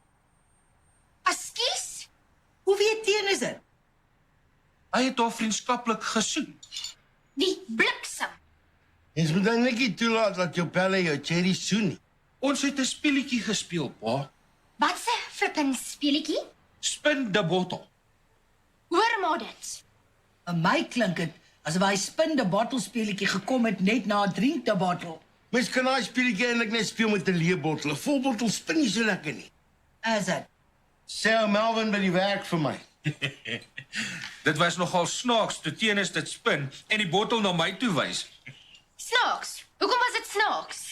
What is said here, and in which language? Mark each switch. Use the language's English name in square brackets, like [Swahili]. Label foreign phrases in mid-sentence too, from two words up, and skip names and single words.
[Afrikaans] Askies? hoe weet teen is dit? Hy het haar vriendskaplik gesoen. Die bliksem. Ons moet dan net nie toelaat dat jou pelle jou cherry soen nie. Ons het 'n speletjie gespeel, pa. Wat 'n flippin speletjie? [English] Spin the bottle. [Afrikaans] Hoor maar dit. Vir my klink dit asof hy [English] spin the bottle [Afrikaans] speletjie gekom het net na 'n [English] drink the bottle. [Afrikaans] Mens kan daai speletjie eintlik net speel met 'n leë bottel. 'n Vol bottel spin nie so lekker nie. Is dit? Sê Melvin by die werk vir my. Dit was nogal snaaks toe Tiene dit spin en die bottel na my toe wys. Snaaks. Hoekom was dit snaaks?